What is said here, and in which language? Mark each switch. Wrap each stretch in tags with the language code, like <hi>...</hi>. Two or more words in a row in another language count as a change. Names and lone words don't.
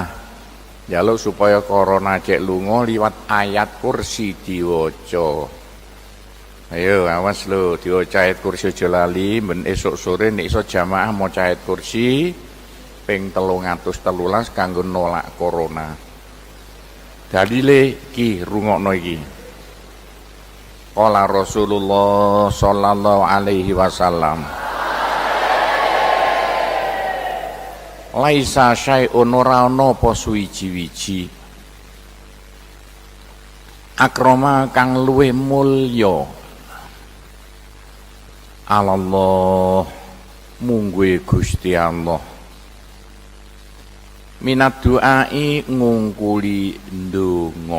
<jv>Njaluk supaya corona cek lunga liwat ayat kursi diwaca. Ayo awas lho diwaca ayat kursi aja lali ben esuk sore nek iso jamaah maca ayat kursi ping 313 kanggo nolak corona. Dalile iki rungokno iki.</jv> <ar>Qala Rasulullah sallallahu alaihi wasallam. Laisa syai'un</ar> <jv>ora ana apa suwiji-wiji akrama kang luwih mulya Allah mungguhe Gusti Allah</jv> <ar>minat duai</ar> <jv>ngungkuli ndonga.</jv>